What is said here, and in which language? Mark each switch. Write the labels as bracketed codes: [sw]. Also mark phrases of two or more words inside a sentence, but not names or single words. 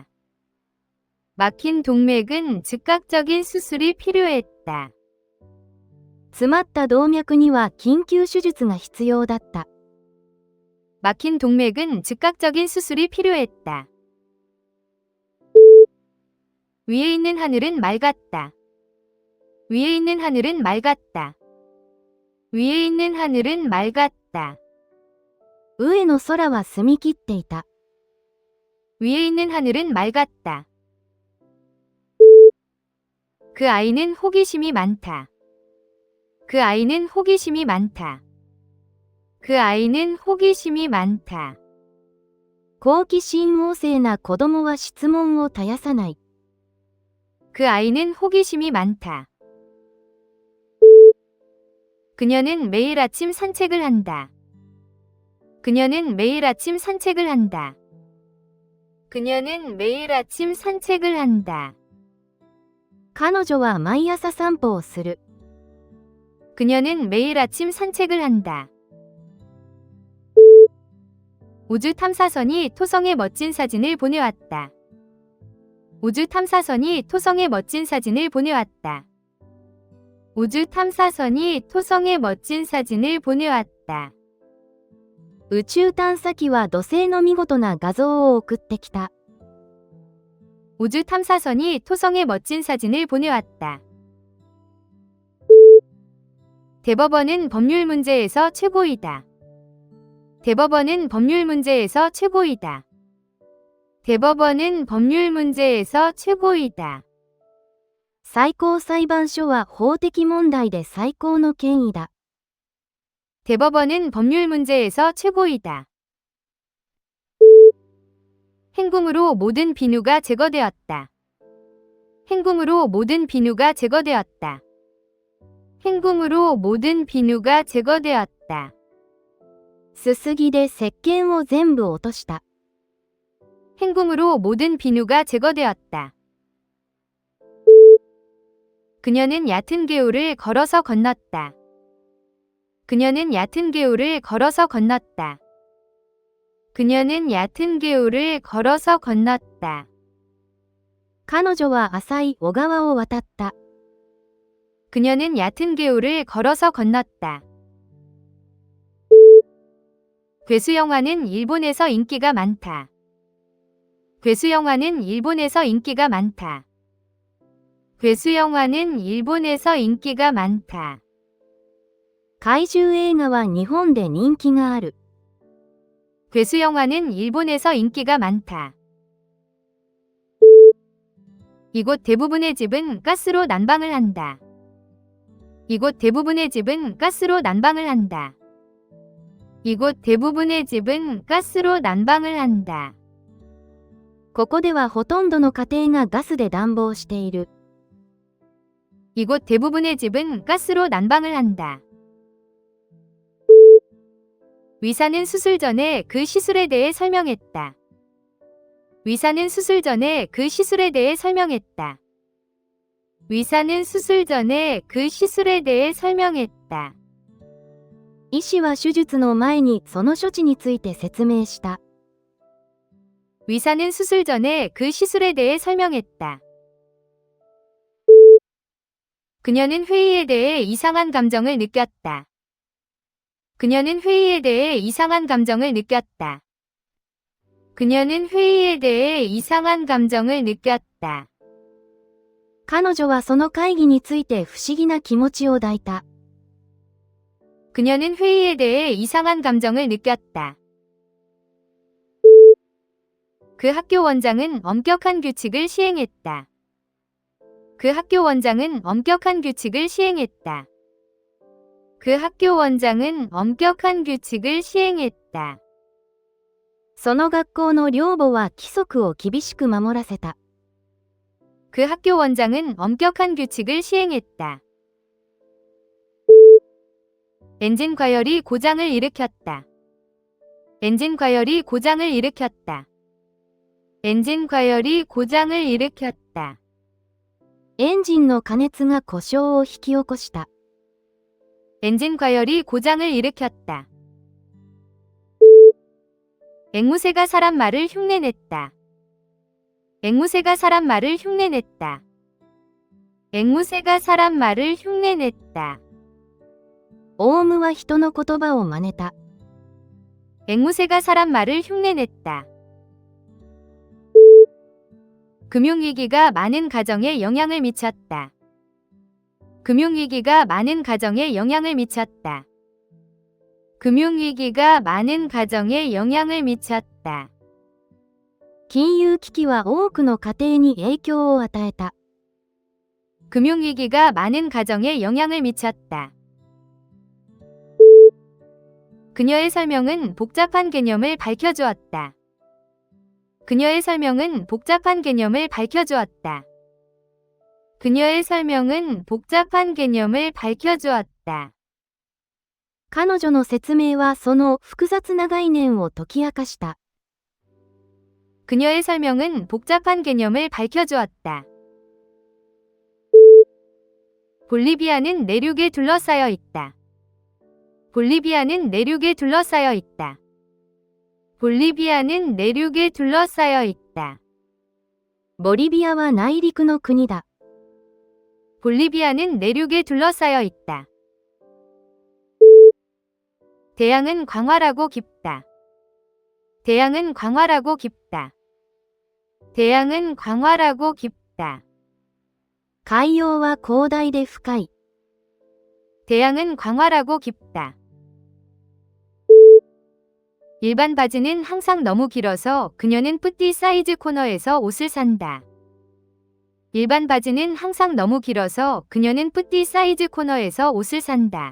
[ko] 막힌 동맥은 즉각적인 수술이 필요했다. [ja] 詰まった動脈には緊急手術が必要だった。 [ko] 막힌 동맥은 즉각적인 수술이 필요했다. 위에 있는 하늘은 맑았다. 위에 있는 하늘은 맑았다. 위에 있는 하늘은 맑았다. [ja] 上の空は澄み切っていた。 [ko] 위에 있는 하늘은 맑았다. 그 아이는 호기심이 많다. 그 아이는 호기심이 많다. 그 아이는 호기심이 많다. [ja] 好奇心旺盛な子供は質問を絶やさない。 [ko] 그 아이는 호기심이 많다. 그녀는 매일 아침 산책을 한다. 그녀는 매일 아침 산책을 한다. 그녀는 매일 아침 산책을 한다. [ja] 彼女は毎朝散歩をする。 [ko] 그녀는 매일 아침 산책을 한다. 우주 탐사선이 토성의 멋진 사진을 보내왔다. 우주 탐사선이 토성의 멋진 사진을 보내왔다. 우주 탐사선이 토성의 멋진 사진을 보내왔다. [ja] 宇宙探査機は土星の見事な画像を送ってきた。 [ko] 우주 탐사선이 토성의 멋진 사진을 보내왔다. 대법원은 법률 문제에서 최고이다. 대법원은 법률 문제에서 최고이다. 대법원은 법률 문제에서 최고이다. [ja] 最高裁判所は法的問題で最高の権威だ。 [ko] 대법원은 법률 문제에서 최고이다. 행궁으로 모든 비누가 제거되었다. 행궁으로 모든 비누가 제거되었다. 행궁으로 모든 비누가 제거되었다. [ja] すすぎで石鹸を全部落とした。 [ko] 행궁으로 모든 비누가 제거되었다. 그녀는 얕은 개울을 걸어서 건넜다. 그녀는 얕은 개울을 걸어서 건넜다. 그녀는 얕은 개울을 걸어서 건넜다. [ja] 彼女は浅い小川を渡った。 [ko] 그녀는 얕은 개울을 걸어서 건넜다. 괴수 영화는 일본에서 인기가 많다. 괴수 영화는 일본에서 인기가 많다. 괴수 영화는 일본에서 인기가 많다. [ja] 怪獣映画は日本で人気がある。 [ko] 괴수 영화는 일본에서 인기가 많다. 이곳 대부분의 집은 가스로 난방을 한다. 이곳 대부분의 집은 가스로 난방을 한다. 이곳 대부분의 집은 가스로 난방을 한다. [ja] ここではほとんどの家庭がガスで暖房している。 [ko] 이곳 대부분의 집은 가스로 난방을 한다. 의사는 수술 전에 그 시술에 대해 설명했다. 의사는 수술 전에 그 시술에 대해 설명했다. 의사는 수술 전에 그 시술에 대해 설명했다. [ja] 医師は手術の前にその処置について説明した。 [ko] 의사는 수술 전에 그 시술에 대해 설명했다. 그녀는 회의에 대해 이상한 감정을 느꼈다. 그녀는 회의에 대해 이상한 감정을 느꼈다. 그녀는 회의에 대해 이상한 감정을 느꼈다. [ja] 彼女はその会議について不思議な気持ちを抱いた。 [ko] 그녀는 회의에 대해 이상한 감정을 느꼈다. 그 학교 원장은 엄격한 규칙을 시행했다. 그 학교 원장은 엄격한 규칙을 시행했다. 그 학교 원장은 엄격한 규칙을 시행했다. [ja] その学校の寮母は規則を厳しく守らせた。 [ko] 그 학교 원장은 엄격한 규칙을 시행했다. 엔진 과열이 고장을 일으켰다. 엔진 과열이 고장을 일으켰다. 엔진 과열이 고장을 일으켰다. [ja] エンジンの過熱が故障を引き起こした。 [ko] 엔진 과열이 고장을 일으켰다. 앵무새가 사람 말을 흉내냈다. 앵무새가 사람 말을 흉내냈다. 앵무새가 사람 말을 흉내냈다. [ja] オウムは人の言葉を真似た。 [ko] 앵무새가 사람 말을 흉내냈다. 금융위기가 많은 가정에 영향을 미쳤다. 금융위기가 많은 가정에 영향을 미쳤다. 금융위기가 많은 가정에 영향을 미쳤다. [ja] 金融危機は多くの家庭に影響を与えた。 [ko] 금융위기가 많은 가정에 영향을 미쳤다. 그녀의 설명은 복잡한 개념을 밝혀주었다. 그녀의 설명은 복잡한 개념을 밝혀주었다. 그녀의 설명은 복잡한 개념을 밝혀주었다. [ja] 彼女の説明はその複雑な概念を解き明かした。 [ko] 그녀의 설명은 복잡한 개념을 밝혀주었다. 볼리비아는 내륙에 둘러싸여 있다. 볼리비아는 내륙에 둘러싸여 있다. 볼리비아는 내륙에 둘러싸여 있다. [ja] ボリビアは内陸の国だ。 [ko] 볼리비아는 내륙에 둘러싸여 있다. 대양은 광활하고 깊다. 대양은 광활하고 깊다. 대양은 광활하고 깊다. [ja] 海洋は広大で深い。 [ko] 대양은 광활하고 깊다. 일반 바지는 항상 너무 길어서 그녀는 뿌띠 사이즈 코너에서 옷을 산다. 일반 바지는 항상 너무 길어서 그녀는 뿌띠 사이즈 코너에서 옷을 산다.